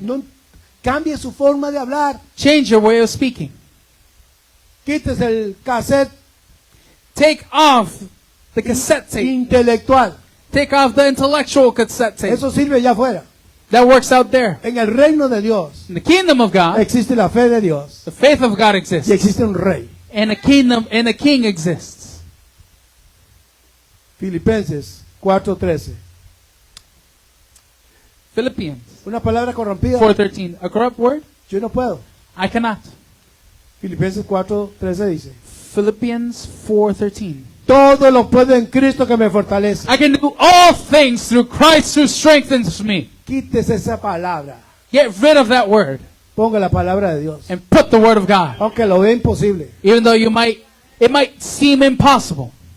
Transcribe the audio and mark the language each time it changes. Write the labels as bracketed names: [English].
[Spanish] No cambie su forma de hablar. [English] Change your way of speaking. [Spanish] Quítese el cassette [English] Take off the cassette tape. [Spanish] intelectual. [English] Take off the intellectual cassette tape. [Spanish] Eso sirve allá afuera. [English] That works out there. [Spanish] En el reino de Dios [English] In the kingdom of God, [Spanish] existe la fe de Dios [English] the faith of God [Spanish] y [English] exists. [Spanish] existe un rey. [English] And a kingdom and a king exists. [Spanish] Filipenses 4:13. [English] Philippians [Spanish] Una palabra corrompida. [English] 4:13. A corrupt word? [Spanish] Yo no puedo. [English] I cannot. [Spanish] Filipenses 4:13 dice. [English] Philippians 4:13. [Spanish] Todo lo puedo en Cristo que me fortalece. [English] I can do all things through Christ who strengthens me. [Spanish] Quítese esa palabra. [English] Get rid of that word [Spanish] Ponga la palabra de Dios. [English] and put the word of God. [Spanish] Aunque lo vea imposible. [English] Even though it might seem impossible.